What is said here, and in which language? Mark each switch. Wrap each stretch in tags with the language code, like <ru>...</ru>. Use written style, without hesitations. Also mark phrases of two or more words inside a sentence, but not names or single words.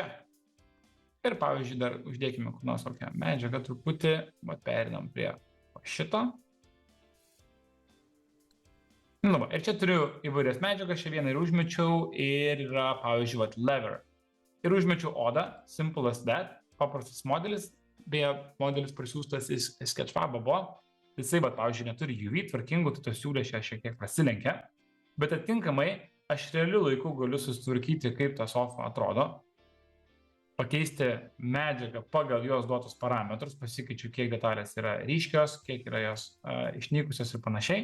<lt>Ir pavyzdžiui, dar uždėkime kur nors kokią medžiagą truputį, perinam prie šito. Ir čia turiu įvairias medžiagas, šią vieną ir užmečiau, ir yra, pavyzdžiui, lever. Ir užmečiau odą,</lt> <en>simple as that,</en> <lt>paprastas modelis, beje, modelis prisiūstas iš Sketchfab'o buvo. Jisai, pavyzdžiui, neturi UV tvarkingų, tai tos siūlės šiek tiek prasilenkia, bet atitinkamai aš realiu laiku galiu susitvarkyti, kaip ta sofa atrodo, pakeisti medžiagą pagal jos duotus parametrus, pasikeičiu, kiek detalės yra ryškios, kiek yra jos išnykusios ir panašiai.</lt>